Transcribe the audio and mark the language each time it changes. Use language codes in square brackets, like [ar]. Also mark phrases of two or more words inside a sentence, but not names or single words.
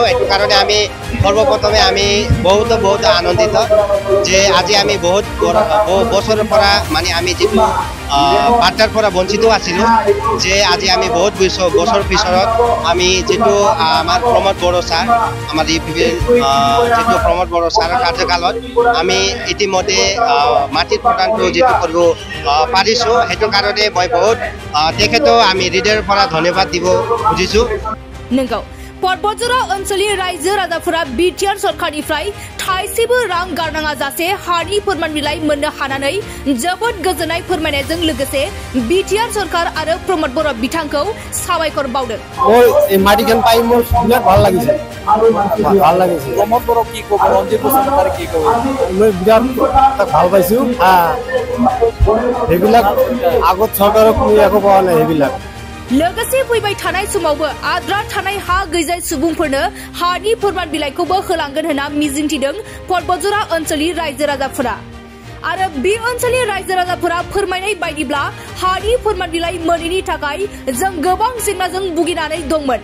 [as] এইটো কাৰণে আমি সৰ্বপ্ৰথমে আমি বহুত আনন্দিত যে আজি আমি বহুত বছৰৰ পৰা মানে আমি যেটো পাট্টাৰ পৰা বঞ্চিত আছিলোঁ, যে আজি আমি বহুত বছৰ পিছত আমি যেটো আমাৰ প্ৰমোদ বড়ো ছাৰ আমাৰ যেটো প্ৰমোদ বড়ো ছাৰৰ কাৰ্যকালত আমি ইতিমধ্যে মাটিৰ প্ৰদানটো যেটো কৰিব পাৰিছোঁ। সেইটো কাৰণে মই বহুত তেখেতক আমি হৃদয়ৰ পৰা ধন্যবাদ দিব খুজিছোঁ। [brx] नंगौ पर्बतजरा ओनसोलनि रायजो राजाफोरा बिटिआर सरकारनिफ्राय थाइसेबो रां गारनाङा जासे हानि फोरमान बिलाइ मोननो हानानै जोबोद गोजोननाय फोरमायनायजों लोगोसे बिटिआर सरकार आरो प्रमोद बर' बिथांखौ साबायखर बावदों। [as] এই মাটিখান পাই মোৰ বিৰাট ভাল লাগিছে। প্ৰমোদ বড়ো কি ক'ব, ৰঞ্জিত বসুমতাৰী কি ক'ব, মই বিৰাট ভাল পাইছোঁ। সেইবিলাক আগত চৰকাৰক কোনো একো পোৱা নাই। সেইবিলাক [brx] लोगोसे फैबाय थानाय समावबो आद्रा थानाय हा गैजायै सुबुंफोरनो हानि फोरमान बिलाइखौबो होलांगोन होनना मिजिंथिदों पर्बतजरा ओनसोलनि रायजो राजाफोरा। आरो बे ओनसोलनि रायजो राजाफोरा फोरमायनाय बायदिब्ला हानि फोरमान बिलाइ मोनैनि थाखाय जों गोबां जेंनाजों भुगिनानै दंमोन।